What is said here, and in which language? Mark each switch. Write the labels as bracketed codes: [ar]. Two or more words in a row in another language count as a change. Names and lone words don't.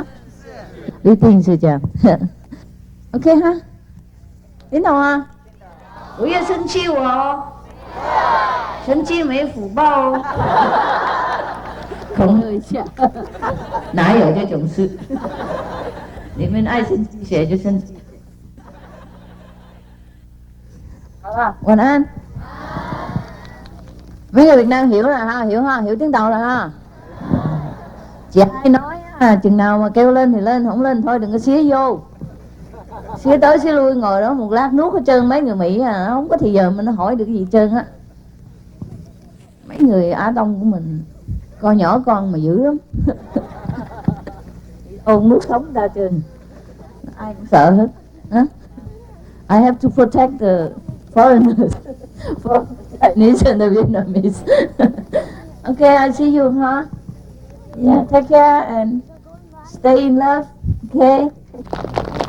[zh] 一定是这样。OK 哈，领导啊，不要生气我哦，生气没福报哦。恐吓一下，哪有这种事？你们爱生气谁就生气。好了。 [vi] Quỳnh Anh. Mấy người Việt Nam hiểu rồi ha, hiểu tiếng Tàu rồi ha. Chị ai nói chừng nào mà kêu lên thì lên, không lên thôi đừng có xía vô. Xía tới xía lui ngồi đó một lát nuốt hết trơn. Mấy người Mỹ nó không có thì giờ mà nó hỏi được cái gì trơn á. Mấy người Á Đông của mình con nhỏ con mà dữ lắm. Ôn nuốt sống ra trơn, ai cũng sợ hết. [en] I have to protect the foreigners from Chinese and the Vietnamese. Okay, I see you, huh? Yeah, take care and stay in love. Okay.